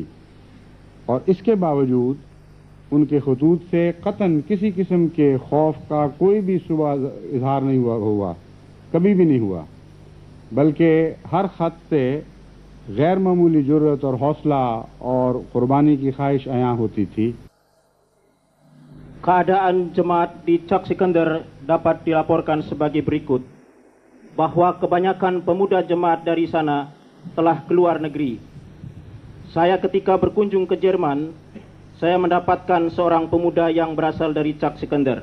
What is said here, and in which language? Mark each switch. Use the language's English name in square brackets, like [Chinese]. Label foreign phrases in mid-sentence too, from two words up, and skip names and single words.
[Urdu] اور اس کے باوجود ان کے خطوط سے قطعاً کسی قسم کے خوف کا کوئی بھی شبہ اظہار نہیں ہوا، کبھی بھی نہیں ہوا، بلکہ ہر خط سے غیر معمولی جرأت اور حوصلہ اور قربانی کی خواہش عیاں ہوتی تھی. [Indonesian] Keadaan jemaat di Chok Sikandar dapat dilaporkan sebagai berikut, bahwa kebanyakan pemuda jemaat dari sana telah keluar negeri. Saya ketika berkunjung ke Jerman, saya mendapatkan seorang pemuda yang berasal dari Chok Sikandar.